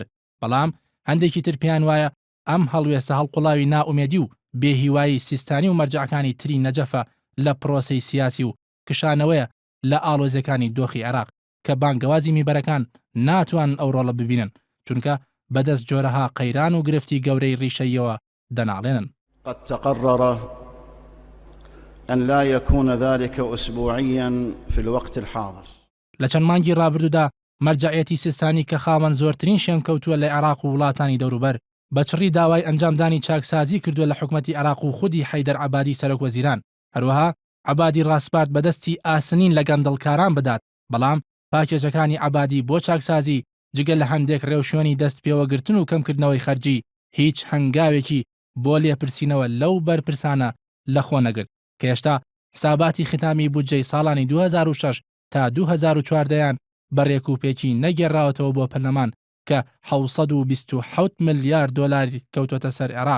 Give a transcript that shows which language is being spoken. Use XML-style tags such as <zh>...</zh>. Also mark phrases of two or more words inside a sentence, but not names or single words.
<ckb>بەڵام هەندێکی تر پێیان وایە ئەم هەڵوێسە هەڵقوڵاوی نائومێدی و بێهیوایی سیستانی و مەرجەعەکانی تری نەجەفە لە پرۆسەی سیاسی و کشانەوەیە لە ئاڵۆزەکانی دۆخی عێراق کە بانگەوازی میبەرەکان ناتوان ئەو ڕۆڵە ببینن، چونکە بەدەست جۆرەها قەیران و گرفتی گەورەی ڕیشەیەوە دەناڵێنن.</ckb> <ar>قد تقرر أن لا يكون ذلك أسبوعيا في الوقت الحاضر.</ar> <ckb>لە چەند مانگی ڕابردوودا مەرجەعیەتی سیستانی کە خاوەن زۆرترین شێم کەوتووە لە عێراق و وڵاتانی دەوروبەر بەچڕی داوای ئەنجامدانی چاکسازی کردووە لە حکومەتی عێراق و خودی حەیدەر عەبادی سەرۆکوەزیران. هەروەها عەبادی ڕاستپارت بەدەستی ئاسنین لە گەندەڵکاران بدات، بەڵام پاکێجەکانی عەبادی بۆ چاکسازی جگەل لە هەندێک ڕێوشێنی دەست پێوەگرتن و کەمکردنەوەی خەرجی هیچ هەنگاوێکی بۆ لێپرسینەوە لەو بەرپرسانە لەخۆ نەگرت کە هێشتا حساباتی ختامی بودجەی ساڵانی 2006 تا 2014یان بەڕێک و پێکی نەگێڕاوەتەوە بۆ پەرلەمان کە 727 ملیار دۆلار کەوتۆتە سەر عێراق.</ckb>